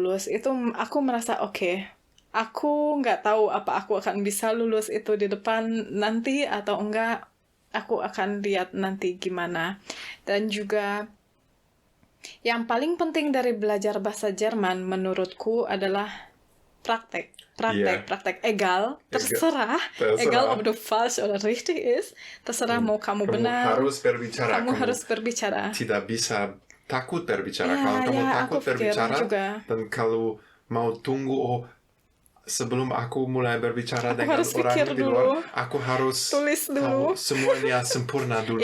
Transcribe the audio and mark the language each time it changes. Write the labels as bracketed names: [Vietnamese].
[Indonesian] Itu aku merasa oke. Aku nggak tahu apa aku akan bisa lulus itu di depan nanti atau enggak. Aku akan lihat nanti gimana. Dan juga yang paling penting dari belajar bahasa Jerman menurutku adalah praktek. Egal, terserah. [German] Egal ob du falsch oder richtig ist. [Indonesian] Terserah mau kamu benar. Harus berbicara. Kamu harus berbicara. Tidak bisa takut berbicara. Kalau kamu takut berbicara dan kalau mau tunggu sebelum aku mulai berbicara dengan orang di luar, aku harus tulis dulu. Semuanya sempurna dulu.